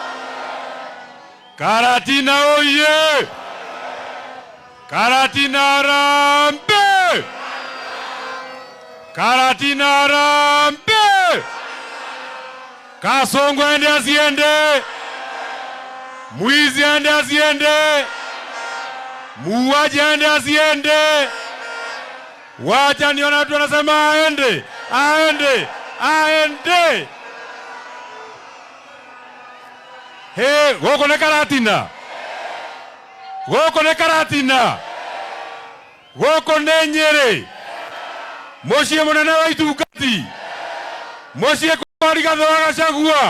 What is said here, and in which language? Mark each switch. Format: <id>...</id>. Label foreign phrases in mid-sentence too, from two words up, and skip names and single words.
<sw>Karatina oye! Karatina rambe! Karatina rambe! Kasongo ende asiende! Mwizi ende asiende! Muuaji ende asiende! Wacha niona watu wanasema aende, aende, aende.</sw> <ki>He, goko ne Karatina. Goko ne Karatina. Goko ne Nyeri. Muciĩ mũnene wa Itungati. Muciĩ kwa Rigathĩ wa Gachagua.</ki>